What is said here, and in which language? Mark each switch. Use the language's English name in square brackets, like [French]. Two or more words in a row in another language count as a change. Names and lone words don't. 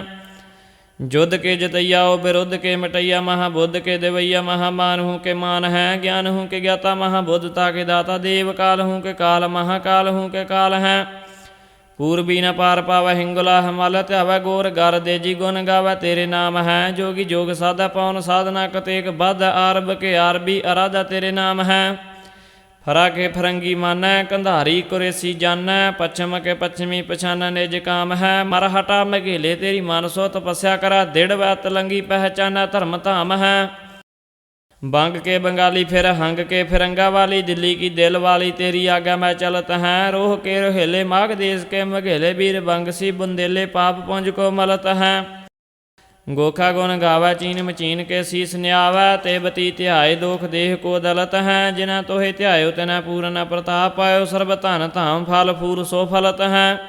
[Braj] ਜੁਧ ਕੇ ਜਿਤਈਆ ਉਹ ਬਿਰੁੱਧ ਕੇ ਮਿਟਈਆ, ਮਹਾਬੁੱਧ ਕੇ ਦੇਵਈਆ ਮਹਾਮਾਨ ਹੂੰ ਕੇ ਮਾਨ ਹੈ, ਗਿਆਨ ਹੂੰ ਕੇ ਗਿਆਤਾ ਮਹਾਬੁੱਧਤਾ ਕੇ ਦਾਤਾ ਦੇਵ, ਕਾਲ ਹੂੰ ਕੇ ਕਾਲ ਮਹਾਕਾਲ ਹੂੰ ਕੇ ਕਾਲ ਹੈ। ਪੂਰਬੀ ਨ ਪਾਰ ਪਾਵੈ ਹਿੰਗੁਲਾ ਹਿਮਾਲ, ਧਿਆਵੈ ਗੋਰ ਗਰ ਦੇਜੀ ਗੁਣ ਗਾਵੈ ਤੇਰੇ ਨਾਮ ਹੈ, ਜੋਗੀ ਜੋਗ ਸਾਧਾ ਪਉਨ ਸਾਧਨਾ ਕਤੇਕ ਬੱਧ, ਆਰਬ ਕੇ ਆਰਬੀ ਅਰਾਧਾ ਤੇਰੇ ਨਾਮ ਹੈ। फरा के फरंगी मानै कंधारी कुरेसी जानੈ पश्चिम के पश्चिमी पछाना निज काम है मरहटा मघेले तेरी मानसो तपस्या करा दृढ़ व तलंगी पहचाना धर्म धाम है बंग के बंगाली फिर हंग के फिरंगा वाली दिल्ली की दिल वाली तेरी आज्ञा में चलत हैं रोह के रोहेले माघ देश के मघेले वीर बंग सी बुंदेले पाप पुंज को मलत हैं गोखा गुण गावै चीन मचीन के शीस न्यावै ते बती ध्याय दोख देह को दलत हैं जिन्हें तोहे ध्यायो तिन्हें पूर्ण प्रताप पायो सर्ब धन धाम फल फूल सो फलत हैं